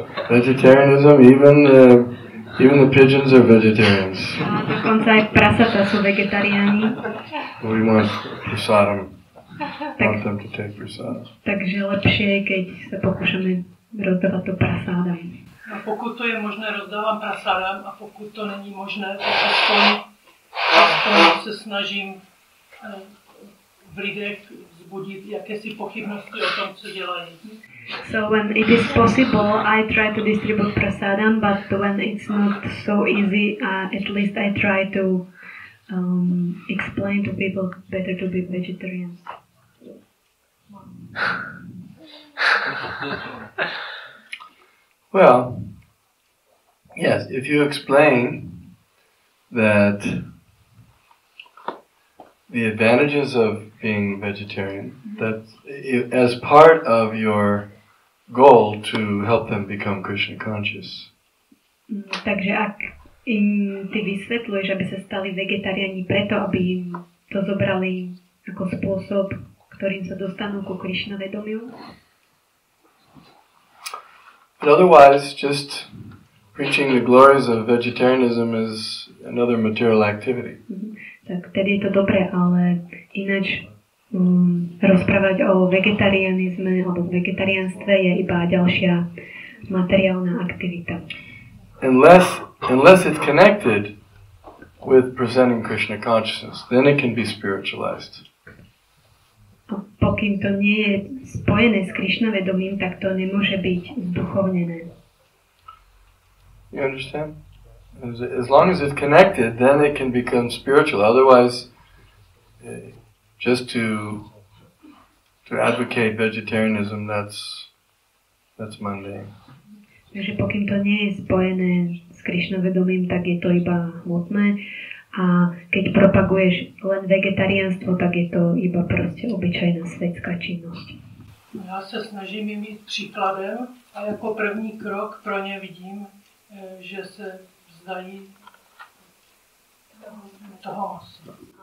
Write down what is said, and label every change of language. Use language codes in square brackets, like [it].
[en] Vegetarianism, even the pigeons are vegetarians. [sk] Dokonca aj prasata sú vegetariáni. [en] We want prasadam. Want them to take prasadam. [sk] Takže lepšie je, keď sa pokúšame rozdávať to prasádam. [cs] A pokud to je možné, rozdávám prasádam, a pokud to není možné, tak aspoň se snažím v lidech vzbudit jakési pochybnosti o tom, co dělají. [en] So when it is possible, I try to distribute prasadam, but when it's not so easy, at least I try to explain to people better to be vegetarians. Well, yes, if you explain that the advantages of being vegetarian, that as part of your goal to help them become Krishna conscious. [sk] Takže ak im ty vysvetľuješ, aby sa stali vegetariáni preto, aby im to zobrali ako spôsob, ktorým sa dostanú ku Krishna vedomiu. [en] But otherwise, just preaching the glories of vegetarianism is another material activity. [sk] Tak tedy je to dobré, ale ináč rozprávať o vegetarianizme alebo vegetariánstve je iba ďalšia materiálna aktivita. [en] Unless it's connected with presenting Krishna consciousness, then it can be spiritualized. [sk] Pokým to nie je spojené s Krishna vedomím, tak to nemôže byť zduchovnené. [en] You understand? As long as it's connected, then it can become spiritual. Otherwise, just to advocate vegetarianism, that's mundane. [sk] Takže pokým to nie je spojené s Krishna vedomím, tak je to iba hmotné. A keď propaguješ len vegetariánstvo, tak je to iba proste obyčajná svetská činnosť. [cs] Já se snažím jim jít příkladem a jako první krok pro ně vidím, že se vzdají toho masa.